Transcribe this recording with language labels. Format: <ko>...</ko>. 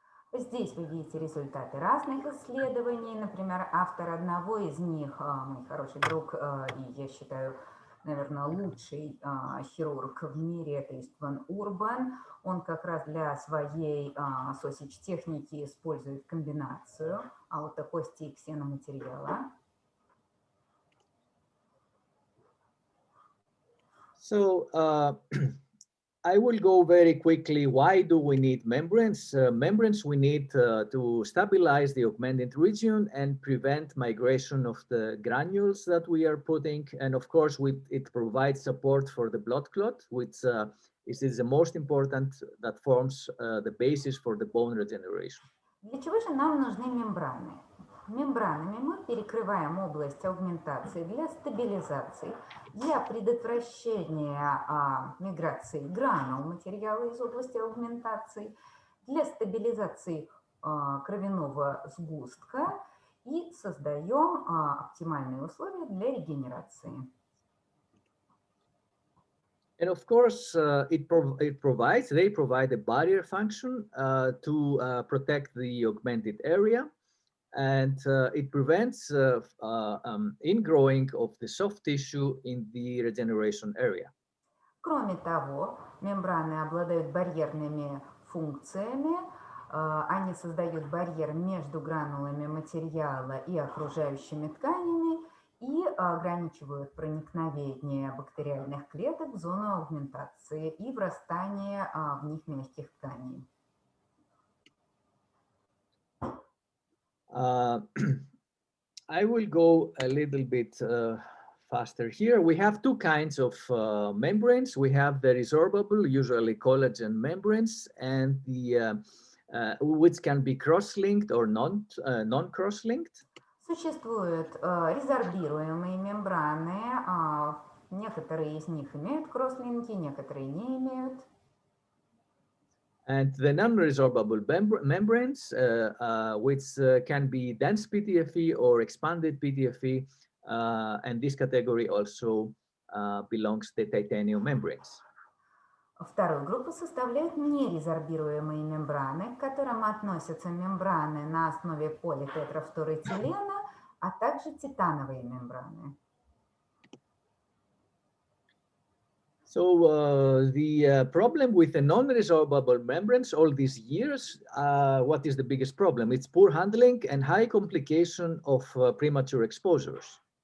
<ru>Здесь вы видите результаты разных исследований. Например, автор одного из них, мой хороший друг, и я считаю, наверное, лучший хирург в мире, это Истван Урбан. Он как раз для своей sausage-техники использует комбинацию аутокости и ксеноматериала.</ru> <en>So I will go very quickly. Why do we need membranes? Membranes we need to stabilize the augmented region and prevent migration of the granules that we are putting. And of course, it provides support for the blood clot, which is the most important, that forms the basis for the bone regeneration.</en> <ru>Для чего же нам нужны мембраны? Мембранами мы перекрываем область аугментации для стабилизации, для предотвращения миграции гранул материала из области аугментации, для стабилизации кровяного сгустка и создаем оптимальные условия для регенерации.</ru> <en>And of course, they provide a barrier function to protect the augmented area. And it prevents ingrowing of the soft tissue in the regeneration area.</en> <ru>Кроме того, мембраны обладают барьерными функциями. Они создают барьер между гранулами материала и окружающими тканями и ограничивают проникновение бактериальных клеток в зону аугментации и врастание в них мягких тканей.</ru> <en>I will go a little bit faster here. We have two kinds of membranes. We have the resorbable, usually collagen membranes, and the which can be cross-linked or non-cross-linked.</en> <ru>Существуют резорбируемые мембраны. Некоторые из них имеют кросслинки, некоторые не имеют.</ru> <en>And the non-resorbable membranes, which can be dense PTFE or expanded PTFE, and this category also belongs to titanium membranes.</en> <ru>Вторую группу составляют нерезорбируемые мембраны, к которым относятся мембраны на основе политетрафторэтилена, а также титановые мембраны.</ru> <en>So the problem with the non-resorbable membranes all these years, what is the biggest problem? It's poor handling and high complication of premature exposures.</en>